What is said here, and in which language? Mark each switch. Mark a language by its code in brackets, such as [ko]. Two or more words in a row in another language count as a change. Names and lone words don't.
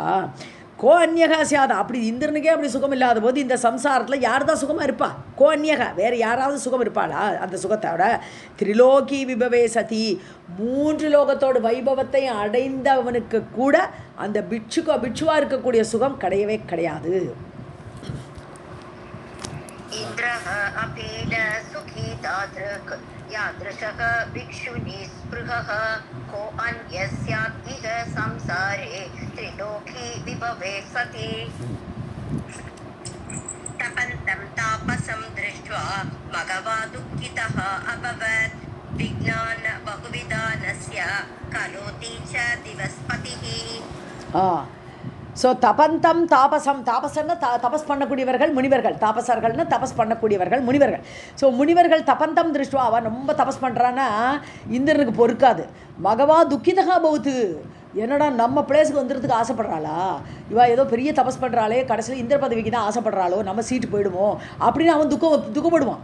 [sa] को अन्यः स्यात् [ta] அப்படி இந்திரனுக்கே அப்படி சுகம் இல்லாத போது இந்த சம்சாரத்தில் யார் தான் சுகமாக இருப்பா? [sa] को अन्यः [ta] வேறு யாராவது சுகம் இருப்பாளா? அந்த சுகத்தோட [sa] त्रिलोकी विभवे सति [ta] 3 லோகத்தோட வைபவத்தை அடைந்தவனுக்கு கூட அந்த பிட்சுவாக இருக்கக்கூடிய சுகம் கிடையவே கிடையாது. [sa] इन्द्रः अपि न सुखी तादृक् यादृशः भिक्षुनिस्पृहः को अन्यः स्यात् इह संसारे त्रिलोकी विभवे सति. तपन्तं तापसं दृष्ट्वा मघवा दुःखितः अभवत् विज्ञान बहुविधानस्य करोति च दिवस्पतिः. [ta] ஸோ தபந்தம் தாபசன்னா தபஸ் பண்ணக்கூடியவர்கள் முனிவர்கள், தாபசர்கள்னு தபஸ் பண்ணக்கூடியவர்கள் முனிவர்கள். ஸோ முனிவர்கள் [sa] तपन्तं दृष्ट्वा [ta] அவன் ரொம்ப தபஸ் பண்ணுறான்னா இந்திரனுக்கு பொறுக்காது. [sa] मघवा दुःखितः अभवत् [ta] என்னடா நம்ம பிளேஸுக்கு வந்துடுறதுக்கு ஆசைப்படுறாளா, இவா ஏதோ பெரிய தபஸ் பண்ணுறாளே, கடைசியில் இந்திர பதவிக்கு தான் ஆசைப்படுறாளோ, நம்ம சீட்டு போயிடுமோ அப்படின்னு அவன் துக்கப்படுவான்.